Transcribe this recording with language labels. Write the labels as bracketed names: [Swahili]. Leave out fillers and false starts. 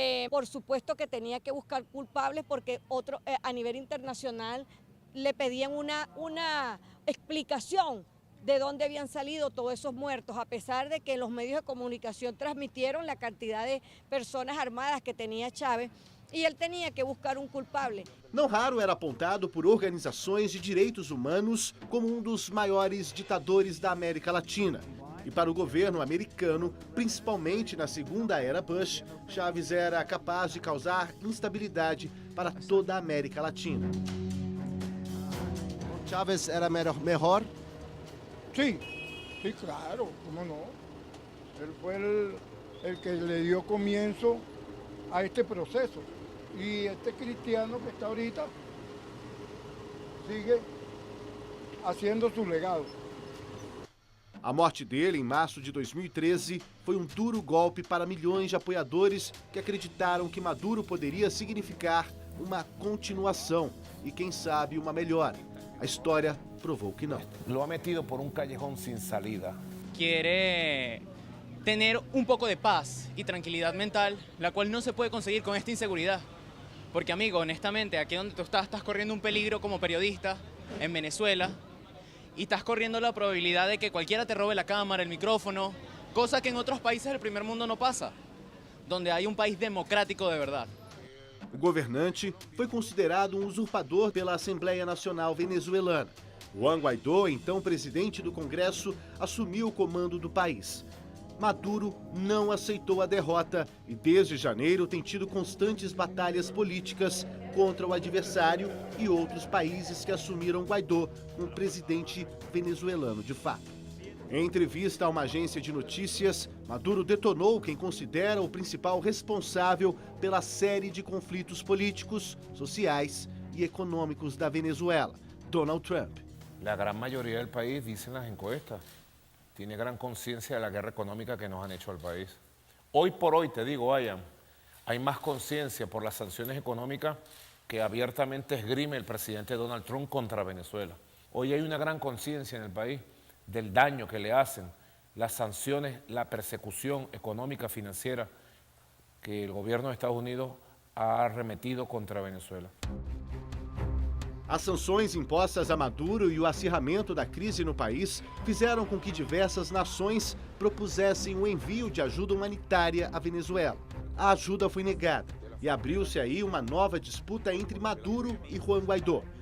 [Spanish] Por supuesto que tenía que buscar culpables porque a nivel internacional le pedían una explicación de dónde habían salido todos esos muertos, a pesar de que los medios de comunicación transmitieron la cantidad de personas armadas que tenía Chávez, [Portuguese] e ele tinha que buscar culpable. Não raro era apontado por organizações de direitos humanos como um dos maiores ditadores da América Latina. E para o governo americano, principalmente na segunda era Bush, Chávez era capaz de causar instabilidade para toda a América Latina. [Spanish] Chávez era mejor? Sí, claro, cómo no. Él fue el que le dio comienzo a este proceso. Y este cristiano que está ahorita sigue haciendo su legado. [Portuguese] A morte dele, em março de 2013, foi um duro golpe para milhões de apoiadores que acreditaram que Maduro poderia significar uma continuação e, quem sabe, uma melhora. A história provou que não. [Spanish] Lo ha metido por un callejón sin salida. Quiere tener un poco de paz y tranquilidad mental, la cual no se puede conseguir con esta inseguridad. Porque, amigo, honestamente, aquí donde tú estás corriendo un peligro como periodista en Venezuela y estás corriendo la probabilidad de que cualquiera te robe la cámara, el micrófono, cosa que en otros países del primer mundo no pasa, donde hay un país democrático de verdad. [Portuguese] O governante foi considerado um usurpador pela Assembleia Nacional Venezuelana. Juan Guaidó, então presidente do Congresso, assumiu o comando do país. Maduro não aceitou a derrota e desde janeiro tem tido constantes batalhas políticas contra o adversário e outros países que assumiram Guaidó como presidente venezuelano de fato. Em entrevista a uma agência de notícias, Maduro detonou quem considera o principal responsável pela série de conflitos políticos, sociais e econômicos da Venezuela, Donald Trump. [Spanish] La gran mayoría del país, dicen las encuestas, tiene gran conciencia de la guerra económica que nos han hecho al país. Hoy por hoy, te digo, Ayan, hay más conciencia por las sanciones económicas que abiertamente esgrime el presidente Donald Trump contra Venezuela. Hoy hay una gran conciencia en el país del daño que le hacen las sanciones, la persecución económica financiera que el gobierno de Estados Unidos ha arremetido contra Venezuela. [Portuguese] As sanções impostas a Maduro e o acirramento da crise no país fizeram com que diversas nações propusessem o envio de ajuda humanitária à Venezuela. A ajuda foi negada e abriu-se aí uma nova disputa entre Maduro e Juan Guaidó.